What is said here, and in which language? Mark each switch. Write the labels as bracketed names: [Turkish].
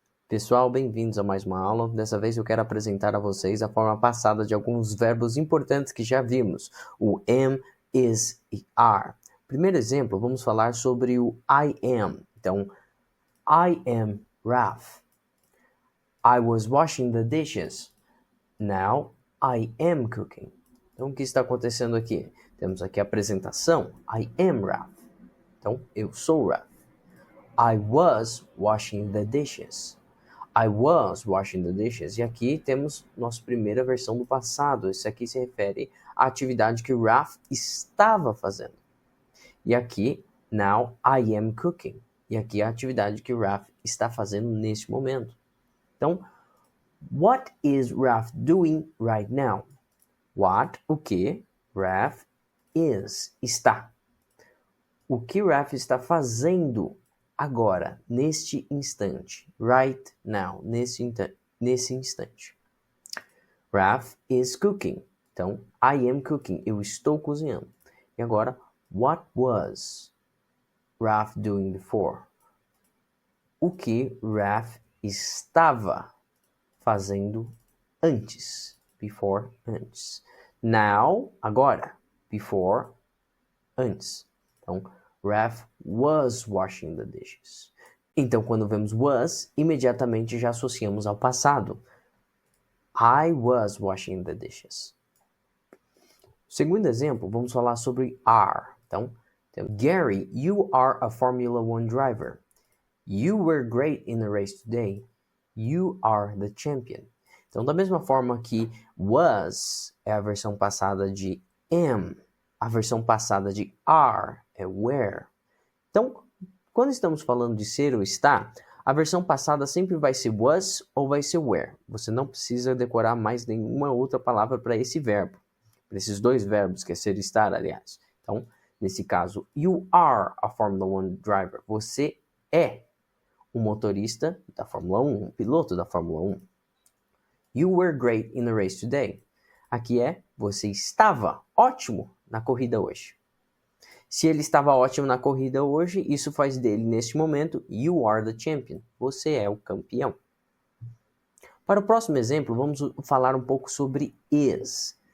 [Portuguese] Pessoal, bem-vindos a mais uma aula. Dessa vez eu quero apresentar a vocês a forma passada de alguns verbos importantes que já vimos, o am, is e are. Primeiro exemplo, vamos falar sobre o I am. [English] Então, I am Raf. I was washing the dishes. Now, I am cooking. [Portuguese] Então, o que está acontecendo aqui? Temos aqui a apresentação, I am Raf. Então, eu sou Raf. [English] I was washing the dishes. I was washing the dishes. [Portuguese] E aqui temos nossa primeira versão do passado. Isso aqui se refere à atividade que Raf estava fazendo. E aqui, [English] now I am cooking. [Portuguese] E aqui a atividade que Raf está fazendo neste momento. [English] Então, what is Raf doing right now? What, [Portuguese] o que, Raf is, está. O que Raf está fazendo agora, neste instante. [English] Right now, [Portuguese] nesse instante. [English] Raf is cooking. [Portuguese] Então, [English] I am cooking. [Portuguese] Eu estou cozinhando. E agora, [English] what was Raf doing before? [Portuguese] O que Raf estava fazendo antes. Before, antes. Now, agora. Before, antes. [English] Então, Raf was washing the dishes. [Portuguese] Então, quando vemos was, imediatamente já associamos ao passado. [English] I was washing the dishes. [Portuguese] Segundo exemplo, vamos falar sobre [English] are. Então, Gary, you are a Formula One driver. You were great in the race today. You are the champion. [Portuguese] Então, da mesma forma que was é a versão passada de am, a versão passada de are é were. Então, quando estamos falando de ser ou estar, a versão passada sempre vai ser was ou vai ser were. Você não precisa decorar mais nenhuma outra palavra para esse verbo. Para esses dois verbos, que é ser e estar, aliás. Então, nesse caso, [English] you are a Formula One driver. [Portuguese] Você é um motorista da Fórmula 1, um piloto da Fórmula 1. [English] You were great in the race today. [Portuguese] Aqui é, você estava ótimo na corrida hoje. Se ele estava ótimo na corrida hoje, isso faz dele, neste momento, [English] you are the champion. [Portuguese] Você é o campeão. Para o próximo exemplo, vamos falar um pouco sobre is.